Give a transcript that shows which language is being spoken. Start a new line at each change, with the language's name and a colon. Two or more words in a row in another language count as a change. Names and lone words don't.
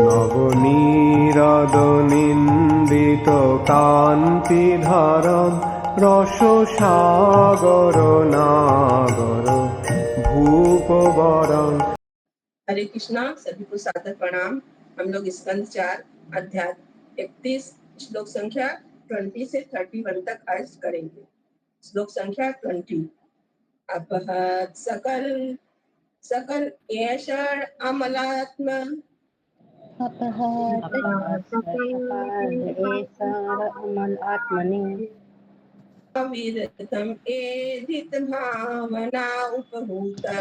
Sanskrit: নবনীরদ-নিন্দিত কান্তিধারম রসসাগর নাগর ভূপবরং।
Hindi: हरे कृष्णा। सभी को सादर प्रणाम। हम लोग स्कंद 4 अध्याय 31 श्लोक संख्या 20 से 31 तक अर्ज करेंगे। श्लोक संख्या 20।
Sanskrit: अपहत सकल सकल ऐशण अमलात्म अविरतम एधित भावना उपभूत